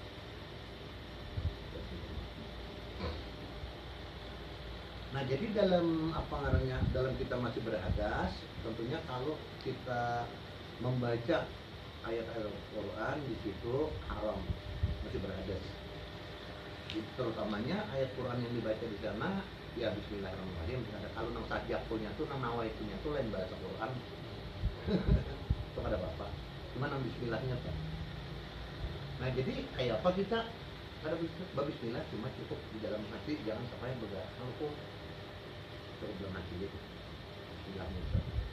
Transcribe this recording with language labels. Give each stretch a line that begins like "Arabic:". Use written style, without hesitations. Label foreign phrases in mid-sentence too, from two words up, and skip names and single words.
Indonesian: Nah jadi dalam apa namanya, dalam kita masih berhadas, tentunya kalau kita membaca ayat-ayat Al-Quran di situ haram, masih berhadas. Terutamanya ayat Quran yang dibaca di sana, ya Bismillahirrahmanirrahim.
Banjar: Kalau nang sajaknya tuh, nang nawaitunya tuh lain bahasa Quran. Itu ada bapak. Cuma nang Bismillahnya tuh. Nah jadi kayak apa kita ada Bismillah cuma cukup di dalam hati, jangan sampai bergerak hukum. Cukup dalam hati gitu. Bismillahnya tuh.